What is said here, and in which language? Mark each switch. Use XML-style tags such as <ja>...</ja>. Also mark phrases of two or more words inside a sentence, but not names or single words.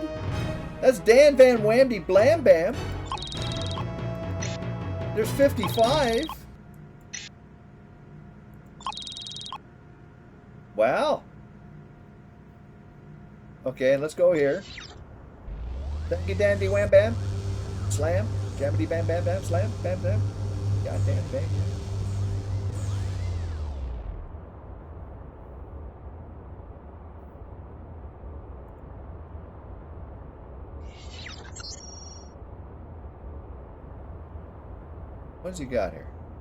<en>That's Dan Van Wamby Blam Bam. There's 55. Wow. Okay, let's go here. Thank you, Dandy Wham Bam. Slam. Jammity Bam Bam Bam. Slam. Bam Bam. Goddamn bang. What's he got here?</en>